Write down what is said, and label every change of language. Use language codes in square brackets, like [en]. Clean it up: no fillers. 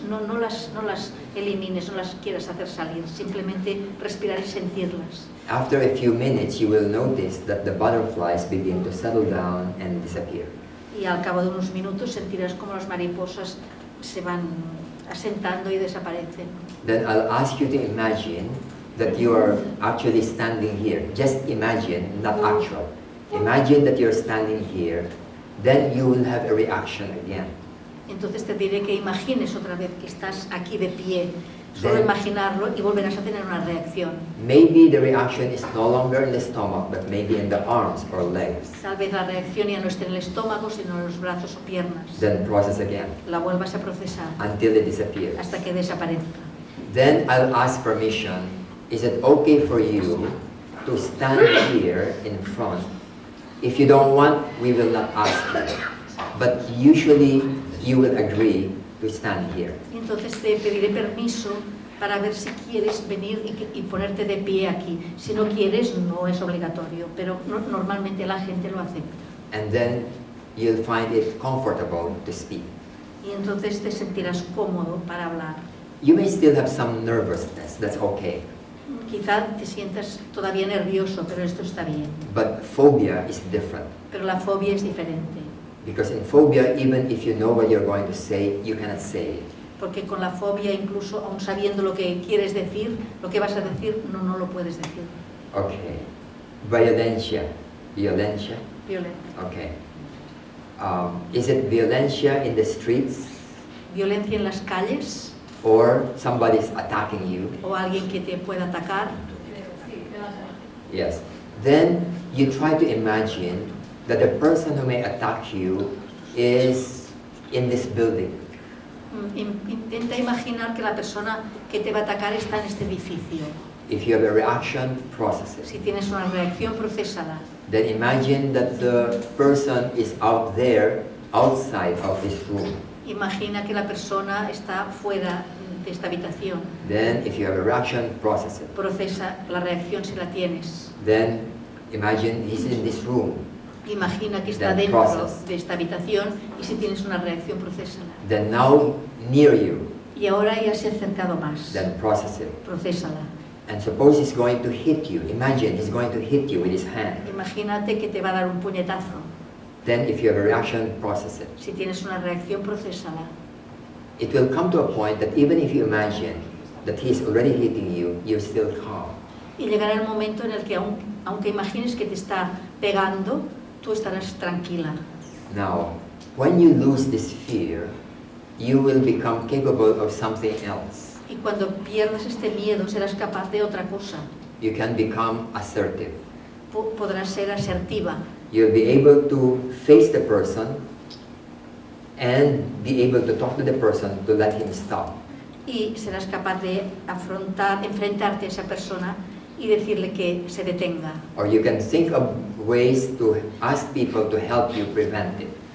[es] No las elimines, no las quieras hacer salir. Simplemente respirar y sentirlas. [en] After a few minutes, you will notice that the butterflies begin to settle down and disappear. [es] Y al cabo de unos minutos sentirás como las mariposas se van asentando y desaparecen. [en] Then I'll ask you to imagine that you are actually standing here. Just imagine, not actual. Imagine that you're standing here. Then you will have a reaction again. [es] Entonces te diré que imagines otra vez que estás aquí de pie. Solo [en] Then, [es] imaginarlo y volverás a tener una reacción. [en] maybe the reaction is no longer in the stomach, but maybe in the arms or legs. [es] Tal vez la reacción ya no esté en el estómago, sino en los brazos o piernas. [en] Then process again [es] La vuelvas a procesar [en] until it disappears. [es] hasta que desaparezca. [en] Then I'll ask permission. Is it okay for you to stand here in front? If you don't want, we will not ask you. But usually you will agree to stand here. [es] Entonces te pediré permiso para ver si quieres venir y ponerte de pie aquí. Si no quieres, no es obligatorio, pero normalmente la gente lo acepta. [en] And then you'll find it comfortable to speak. [es] Y entonces te sentirás cómodo para hablar. [en] You may still have some nervousness, that's okay. [es] Quizá te sientas todavía nervioso, pero esto está bien. [en] But phobia is different. [es] Pero la fobia es diferente, [en] Because in phobia, even if you know what you're going to say, you cannot say it. [es] porque con la fobia, incluso aun sabiendo lo que quieres decir, lo que vas a decir, no lo puedes decir. Okay. Violencia. Violencia? Violencia. [en] Okay. Is it violencia in the streets? [es] Violencia en las calles, [en] Or somebody's attacking you? [es] o alguien que te pueda atacar. [en] Yes. Then you try to imagine that the person who may attack you is in this building. [es] Intenta imaginar que la persona que te va a atacar está en este edificio. [en] If you have a reaction, process it. [es] Si tienes una reacción, procésala. [en] Then imagine that the person is out there, outside of this room. [es] Imagina que la persona está fuera de esta habitación. [en] Then if you have a reaction, process it. [es] Procesa la reacción si la tienes. [en] Then imagine he's in this room. [es] Imagina que está [en] Then [es] dentro [en] process. [es] de esta habitación y si tienes una reacción, procésala. [en] Then now near you. [es] Y ahora ya se ha acercado más. [en] Then process it. [es] Procésala. [en] And suppose he's going to hit you. Imagine he's going to hit you with his hand. [es] Imagínate que te va a dar un puñetazo. [en] Then if you have a reaction, process it. [es] Si tienes una reacción, procésala. [en] It will come to a point that even if you imagine that he's already hitting you, you're still calm. [es] Y llegará el momento en el que aunque imagines que te está pegando, tú estarás tranquila. [en] Now, when you lose this fear, you will become capable of something else. [es] Y cuando pierdas este miedo, serás capaz de otra cosa. [en] You can become assertive. [es] Podrás ser asertiva. [en] You'll be able to face the person and be able to talk to the person to let him stop. [es] Y serás capaz de enfrentarte a esa persona y decirle que se detenga. [en] Or you can think of ways to ask people to help you prevent it,